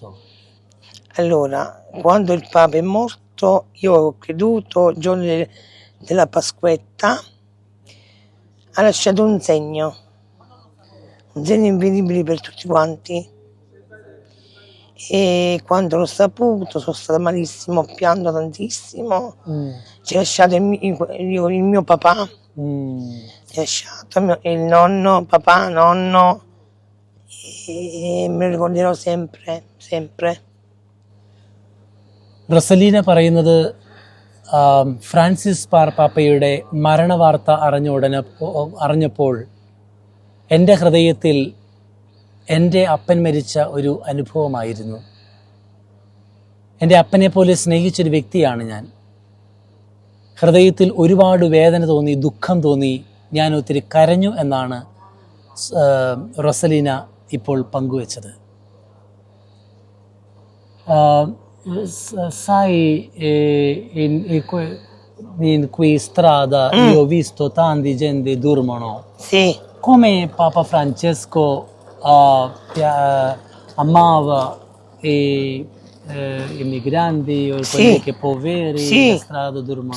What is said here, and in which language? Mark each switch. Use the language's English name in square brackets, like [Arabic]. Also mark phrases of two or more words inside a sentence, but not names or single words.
[Italian] Allora, quando il Papa è morto io ho creduto il giorno della Pasquetta, ha lasciato un segno invisibile per tutti quanti, e quando l'ho saputo sono stata malissimo, ho pianto tantissimo. Ci ha lasciato il mio papà, ci ha lasciato il nonno, papà, nonno, e me lo ricorderò sempre, sempre. [Malayalam] റസലീന പറയുന്നത് ഫ്രാൻസിസ് മാർപ്പാപ്പയുടെ മരണവാർത്ത അറിഞ്ഞപ്പോൾ എൻ്റെ ഹൃദയത്തിൽ എൻ്റെ അപ്പൻ മരിച്ച ഒരു അനുഭവമായിരുന്നു. എൻ്റെ അപ്പനെ പോലെ സ്നേഹിച്ചൊരു വ്യക്തിയാണ് ഞാൻ. ഹൃദയത്തിൽ ഒരുപാട് വേദന തോന്നി, ദുഃഖം തോന്നി, ഞാൻ ഒത്തിരി കരഞ്ഞു എന്നാണ് റസലീന ഇപ്പോൾ പങ്കുവച്ചത്. [Italian] Sai, in qui strada io ho visto tanti gente dormono. Sì. Come Papa Francesco amava i migranti o quelli che poveri in strada dormono.